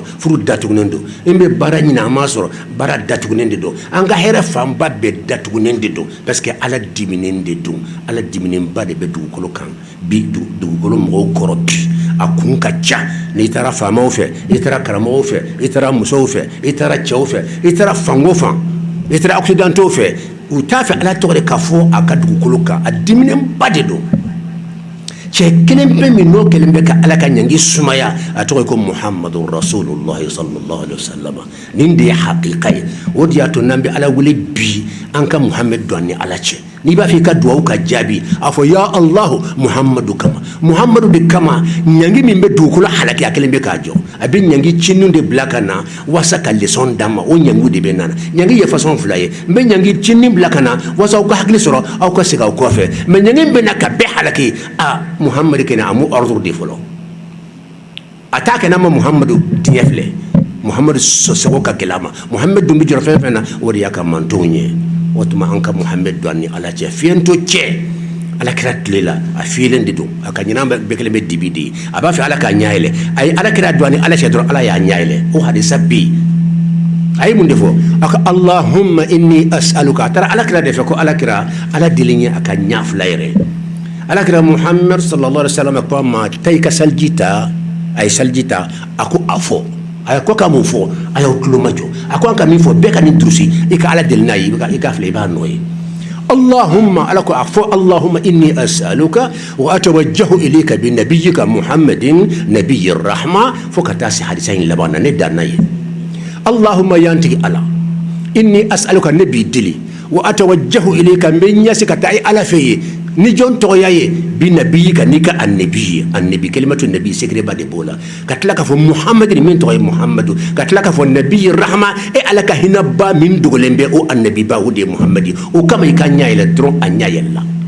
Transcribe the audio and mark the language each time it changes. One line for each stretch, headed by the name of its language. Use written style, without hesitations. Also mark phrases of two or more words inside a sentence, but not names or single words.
Bambara: furu datugunen don min bɛ baara ɲini an m'a sɔrɔ baara datugunen de don an ka hɛrɛ fanba bɛɛ datugunen de don parce que ala diminen de don ala diminenba de bɛ dugukolo kan bi dugukolo mɔgɔw kɔrɔ bi a kun ka ca n'i taara faamaw fɛ i taara karamɔgɔw fɛ i taara musow fɛ i taara cɛw fɛ i taara fango fan i taara occidentaux fɛ u t'a fɛ ala tɔgɔ de ka fɔ a ka dugukolo kan a diminenba de don cɛ kelen bɛ min n'o kelen bɛ ka ala ka ɲangi sumaya a tɔgɔ ye ko
Arabic: محمد رسول الله صلى الله عليه وسلم
Bambara: nin de ye hakika ye o de y'a to n'an bɛ ala wele bi an ka muhammed don ni ala cɛ n'i b'a fɛ i ka duwawu ka jaabi a fɔ
Arabic: يا الله
Bambara: muhammadu kama muhammadu de kama ɲangi min bɛ dugukolo halaki a kelen bɛ k'a jɔ a bɛ ɲangi cinninw de bila ka na walasa ka leçon d'an ma o ɲangiw de bɛ nana ɲangi ye façon fila ye n bɛ ɲangi cinnin bila ka na walasa aw ka hakili sɔrɔ aw ka segin aw kɔfɛ mais ɲangi bɛ na ka bɛɛ halaki a muhammadu kɛnɛ a m'o ordre de fɔlɔ a t'a kɛ n'a ma muhammadu diɲɛ filɛ muhammadu sɔsɔgɔ ka gɛlɛ a ma muhammadu dun bɛ jɔrɔ fɛn fɛn na o de y'a ka mantonw ye o tuma an ka muhammadu don ni ala cɛ fiɲɛtɔ cɛ ala kɛra tile la a fiyɛlen de don a ka ɲinan bɛɛ kelen bɛ dibi de ye a b'a fɛ ala k'a ɲɛ yɛlɛ a ye ala kɛra don ni ala cɛ dɔrɔn ala y'a ɲɛ yɛlɛ o hadisa bɛ yen a ye mun de fɔ a ka
Arabic: اللهم إني أسألك
Bambara: a taara ala kɛra de fɛ ko ala kɛra ala deli ye a ka ɲɛ fila yɛrɛ ala kɛra
Arabic: محمد صلى الله عليه وسلم
Bambara: ko a ma taa i ka salji ta a ye salji ta a ko a fɔ a ko ka mun fɔ a y'aw tulo majɔ a ko an ka min fɔ bɛɛ ka nin durusi i ka ala deli n'a ye i ka filɛ i b'a nɔ ye allahumma ala ko a fɔ
Arabic: اللهم إني أسألك وأتوجه إليك بنبيك محمد نبي الرحمة
Bambara: fo ka taa se hadisa in laban na ne dan n'a ye allahumma yantigi ala
Arabic: إني أسألك
Bambara: ne b'i deli
Arabic: وأتوجه إليك
Bambara: n bɛ ɲɛsi ka taa ala fɛ ye ni jɔn tɔgɔya ye bi nabiyi ka n'i ka annabi ye annabi kelimatu nabi secret ba de b'o la ka tila k'a fɔ muhamadu min tɔgɔ ye muhamadu ka tila k'a fɔ
Arabic: نبي الرحمة
Bambara: e ala ka hinɛba min dogolen bɛ o annabi ba o de ye muhamadu o kama i ka ɲɛ yɛlɛ dɔrɔn a ɲɛ yɛlɛla